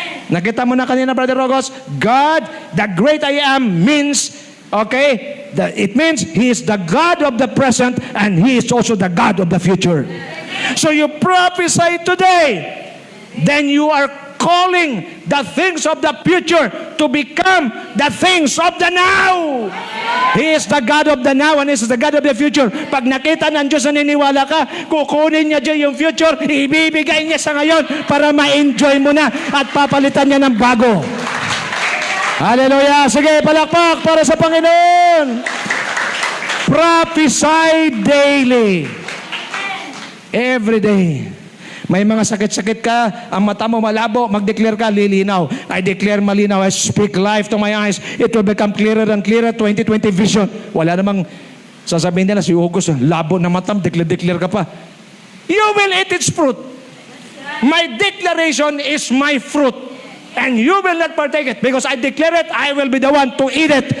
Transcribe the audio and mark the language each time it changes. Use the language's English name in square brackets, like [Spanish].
[Filipino] Nakita mo na kanina, [English] Brother Rogos, God, the great I am means, okay, it means He is the God of the present and He is also the God of the future. So you prophesy today, then you are calling the things of the future to become the things of the now. He is the God of the now and He is the God of the future. [Filipino] Pag nakita ng Diyos na niniwala ka, kukunin niya dyan yung future, ibibigay niya sa ngayon para ma-enjoy mo na at papalitan niya ng bago. Hallelujah! Sige, palakpak para sa Panginoon! [English] Prophesy daily. Every day. [Filipino] May mga sakit-sakit ka, ang mata mo malabo, mag-declare ka, lilinaw. [English] I declare malinaw, I speak life to my eyes. It will become clearer and clearer, 2020 vision. [Filipino] Wala namang sasabihin nila, si August, labo na matam, declare ka pa. [English] You will eat its fruit. My declaration is my fruit. And you will not partake it. Because I declare it, I will be the one to eat it.